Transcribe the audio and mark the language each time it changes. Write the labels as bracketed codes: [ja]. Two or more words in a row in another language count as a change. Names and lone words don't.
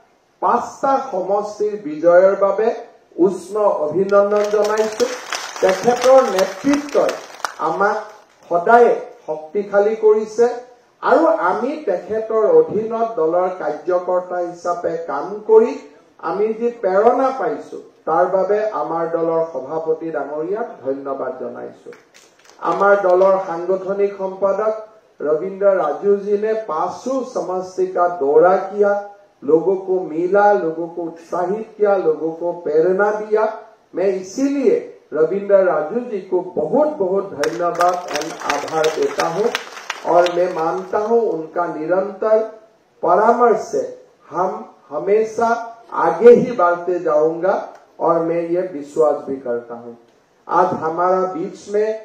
[as] 5টা সমষ্টিৰ বিজয়ৰ বাবে উষ্ণ অভিনন্দন জনাইছো তেখেতৰ নেতৃত্বই আমাক সদায় শক্তিশালী কৰিছে আৰু আমি তেখেতৰ অধীনত দলৰ কাৰ্যকৰ্তা হিচাপে কাম কৰি আমি যি প্ৰেৰণা পাইছো তাৰ বাবে আমাৰ দলৰ সভাপতি ডাঙৰীয়াক ধন্যবাদ জনাইছো আমাৰ দলৰ সাংগঠনিক সম্পাদক [hi] रविंद्र राजू जी ने 500 समष्टि का दौरा किया लोगों को मिला लोगों को उत्साहित किया लोगों को प्रेरणा दिया मैं इसीलिए रविंद्र राजू जी को बहुत बहुत धन्यवाद और आभार देता हूं और मैं मानता हूं उनका निरंतर परामर्श से हम हमेशा आगे ही बढ़ते जाऊंगा और मैं ये विश्वास भी करता हूं आज हमारा बीच में